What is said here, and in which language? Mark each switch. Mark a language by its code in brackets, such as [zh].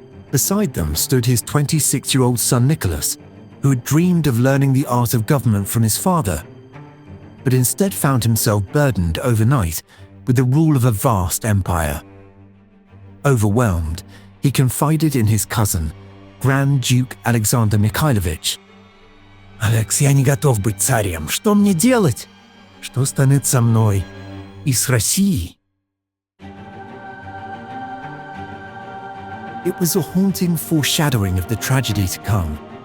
[en] Beside them stood his 26-year-old son Nicholas, who had dreamed of learning the art of government from his father, but instead found himself burdened overnight with the rule of a vast empire. Overwhelmed, he confided in his cousin, Grand Duke Alexander Mikhailovich. [ru] «Алекс, я не готов быть царем. Что мне делать? Что станет со мной и с Россией?» [en] It was a haunting foreshadowing of the tragedy to come.